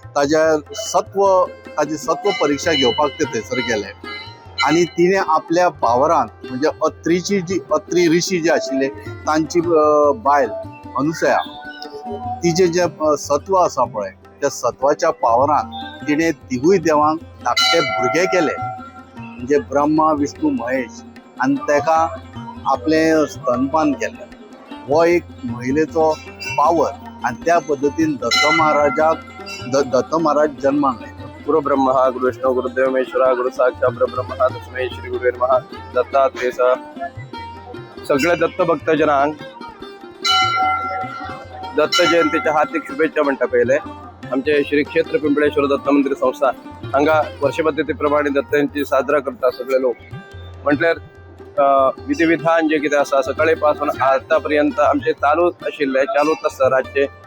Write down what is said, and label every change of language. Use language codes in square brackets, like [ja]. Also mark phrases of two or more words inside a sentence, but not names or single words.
[kok] ताजी सत्व परीक्षा घेवपाक ते थंयसर गेले आणि तिने आपल्या भावरान म्हणजे अत्री ऋषी जे आशिल्ले तांची बायल अनुसया तिचे जे सत्व आसा पळय त्या सत्वाच्या पावरान तिने तिगूय देवांक धाकटे भुरगे केले म्हणजे ब्रह्मा विष्णू महेश आणि ताका आपले स्तनपान केले। हो एक महिलेचो पावर आणि त्या पद्दतीन दत्त महाराज जन्माक आयले। [sa] गुरु ब्रह्मा गुरु विष्णू गुरुदेव महेश्वरा गुरु साक्षात परब्रह्म तस्मै श्री गुरुवे नमः। [kok] दत्तात्रेय सगळ्या दत्त भक्तजनांक दत्त जयंतीच्या हार्दिक शुभेच्छा म्हणटा पहिले आमचे श्री क्षेत्र पिंपळेश्वर दत्त मंदिर संस्थान हांगा वर्षपद्धती दत्त जयंती साजरा करता सगळे लोक। म्हटल्यार विधिविधान जे कितें आसा सकाळी पासून आतापर्यंत आमचे चालूच आसता रातचे।